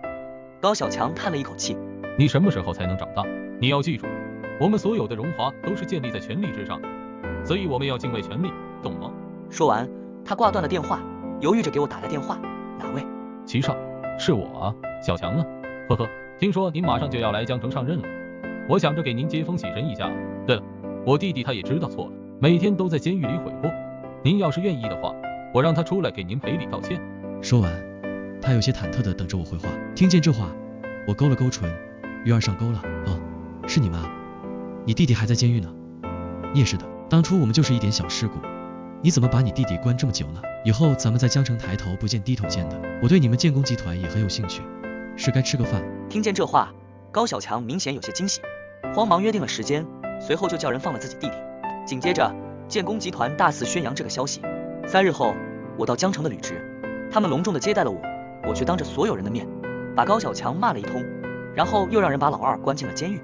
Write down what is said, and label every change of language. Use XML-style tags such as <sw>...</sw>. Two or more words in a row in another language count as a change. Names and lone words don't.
<zh>高小強嘆了一口氣： 你什麼時候才能長大？你要記住，我們所有的榮華都是建立在權力之上的，所以我們要敬畏權力，懂嗎？說完，他掛斷了電話，猶豫着給我打來電話：哪位？齊少，是我啊，小強呢？呵呵，聽說您馬上就要來江城上任了，我想着給您接風洗塵一下。對了，我弟弟他也知道錯了，每天都在監獄裡悔過，您要是願意的話，我讓他出來給您賠禮道歉。說完，他有些忐忑地等着我回話。聽見這話，我勾了勾唇，魚兒上鈎了。哦，是你嗎？你弟弟還在監獄呢？你也是的，當初我們就是一點小事故，你怎麼把你弟弟關這麼久呢？以後咱們在江城抬頭不見低頭見的，我對你們建工集團也很有興趣，是該吃個飯。聽見這話，高小強明顯有些驚喜，慌忙約定了時間，隨後就叫人放了自己弟弟。緊接着，建工集團大肆宣揚這個消息。3日後，我到江城的履職，他們隆重地接待了我，我卻當着所有人的面把高小強罵了一通，然後又讓人把老二關進了監獄。</zh>